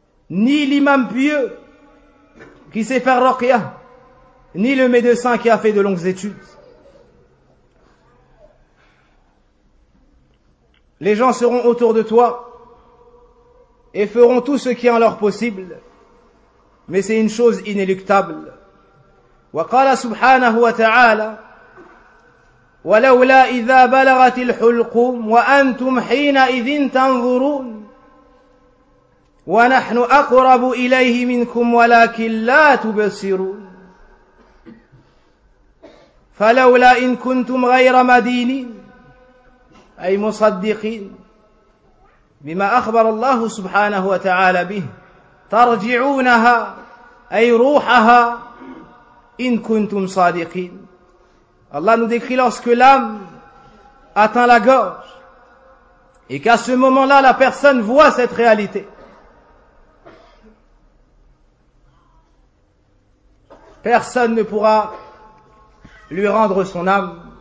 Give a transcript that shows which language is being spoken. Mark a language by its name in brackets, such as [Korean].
[French] Ni l'imam pieux qui sait faire ruqya, ni le médecin qui a fait de longues études. Les gens seront autour de toi et feront tout ce qui est en leur possible, mais c'est une chose inéluctable. [Arabic] Wa qala subhanahu wa ta'ala, ولولا إذا بلغت الحلقوم وأنتم حينئذ تنظرون ونحن أقرب إليه منكم ولكن لا تبصرون فلولا إن كنتم غير مدينين أي مصدقين بما أخبر الله سبحانه وتعالى به ترجعونها أي روحها إن كنتم صادقين. [French] Allah nous décrit lorsque l'âme atteint la gorge et qu'à ce moment-là, la personne voit cette réalité. Personne ne pourra lui rendre son âme.